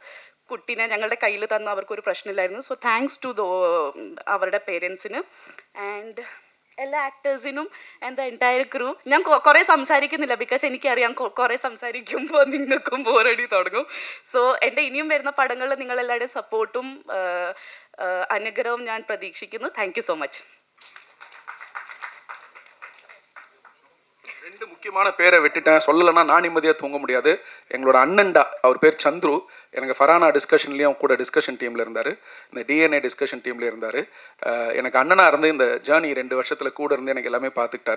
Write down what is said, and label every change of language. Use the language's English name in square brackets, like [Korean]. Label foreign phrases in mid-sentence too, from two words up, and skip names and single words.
[Malayalam] കുട്ടീനെ ഞങ്ങളുടെ കയ്യിൽ തന്ന അവർക്കൊരു പ്രശ്നമില്ലായിരുന്നു. സോ [English] thanks to [Malayalam] അവരുടെ പേരൻസിന് ആൻഡ് എല്ലാ ആക്ടേഴ്സിനും [English] and the entire crew. [Malayalam] ഞാൻ കുറേ സംസാരിക്കുന്നില്ല, ബിക്കോസ് എനിക്കറിയാം കുറേ സംസാരിക്കുമ്പോൾ നിങ്ങൾക്കും ബോറടി തുടങ്ങും. സോ എൻ്റെ ഇനിയും വരുന്ന പടങ്ങളിൽ നിങ്ങളെല്ലാവരുടെയും സപ്പോർട്ടും അനുഗ്രഹവും ഞാൻ പ്രതീക്ഷിക്കുന്നു. [English] thank you so much. [Tamil] 2 முக்கியமான பேரை விட்டுட்டேன், சொல்லலைன்னா நான் நிம்மதியாக தூங்க முடியாது. எங்களோட அண்ணன்டா, அவர் பேர் சந்துரு. எனக்கு ஃபரானா டிஸ்கஷன்லேயும் கூட [English] discussion teamil [Tamil] இருந்தார், இந்த DNA [English] discussion teamil [Tamil] இருந்தார். எனக்கு அண்ணனாக இருந்து இந்த ஜேர்னி 2 வருஷத்தில் கூட இருந்து எனக்கு எல்லாமே பார்த்துக்கிட்டாரு.